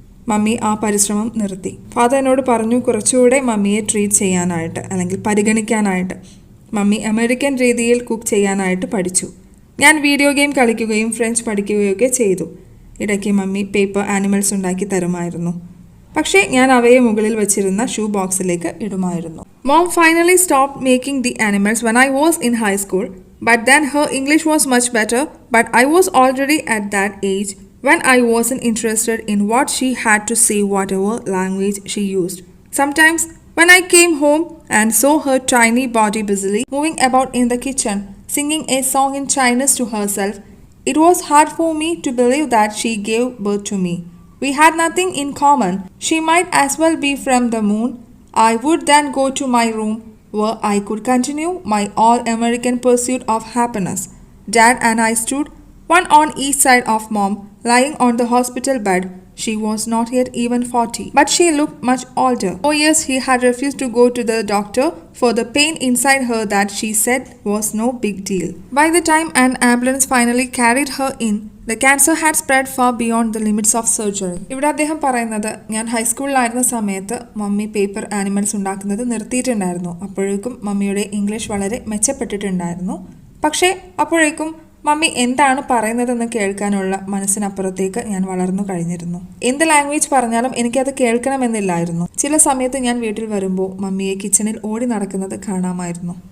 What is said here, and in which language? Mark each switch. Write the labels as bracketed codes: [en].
[ml] Mummy ആ പരിശ്രമം നിർത്തി. ഫാദർ എന്നോട് പറഞ്ഞു കുറച്ചുകൂടെ മമ്മിയെ ട്രീറ്റ് ചെയ്യാനായിട്ട് അല്ലെങ്കിൽ പരിഗണിക്കാനായിട്ട്. മമ്മി അമേരിക്കൻ രീതിയിൽ കുക്ക് ചെയ്യാനായിട്ട് പഠിച്ചു. ഞാൻ വീഡിയോ ഗെയിം കളിക്കുകയും ഫ്രഞ്ച് പഠിക്കുകയൊക്കെ ചെയ്തു. ഇടയ്ക്ക് മമ്മി പേപ്പർ ആനിമൽസ് ഉണ്ടാക്കി തരുമായിരുന്നു. പക്ഷേ ഞാൻ അവയെ മുകളിൽ വെച്ചിരുന്ന ഷൂ ബോക്സിലേക്ക് ഇടുമായിരുന്നു. [en] Mom finally stopped making the animals when I was in high school, but then her English was much better, but I was already at that age when I wasn't interested in what she had to say, whatever language she used. Sometimes when I came home and saw her tiny body busily moving about in the kitchen, singing a song in Chinese to herself, it was hard for me to believe that she gave birth to me. We had nothing in common. She might as well be from the moon. I would then go to my room where I could continue my all-American pursuit of happiness. Dad and I stood, one on each side of Mom, lying on the hospital bed. She was not yet even 40, but she looked much older. For years he had refused to go to the doctor for the pain inside her that she said was no big deal. By the time an ambulance finally carried her in, the cancer had spread far beyond the limits of surgery. [ml] ഇവിടെ അദ്ദേഹം പറയുന്നത് ഞാൻ ഹൈസ്കൂളിലായിരുന്ന സമയത്ത് mummy paper animals ഉണ്ടാക്കുന്നത് നിർത്തിയിട്ടുണ്ടായിരുന്നു. അപ്പോഴേക്കും മമ്മിയുടെ English വളരെ മെച്ചപ്പെട്ടിട്ടുണ്ടായിരുന്നു. പക്ഷേ അപ്പോഴേക്കും മമ്മി എന്താണ് പറയുന്നതെന്ന് കേൾക്കാനുള്ള മനസ്സിനപ്പുറത്തേക്ക് ഞാൻ വളർന്നു കഴിഞ്ഞിരുന്നു. എന്ത് ലാംഗ്വേജ് പറഞ്ഞാലും എനിക്കത് കേൾക്കണമെന്നില്ലായിരുന്നു. ചില സമയത്ത് ഞാൻ വീട്ടിൽ വരുമ്പോൾ മമ്മിയെ കിച്ചണിൽ ഓടി നടക്കുന്നത് കാണാമായിരുന്നു.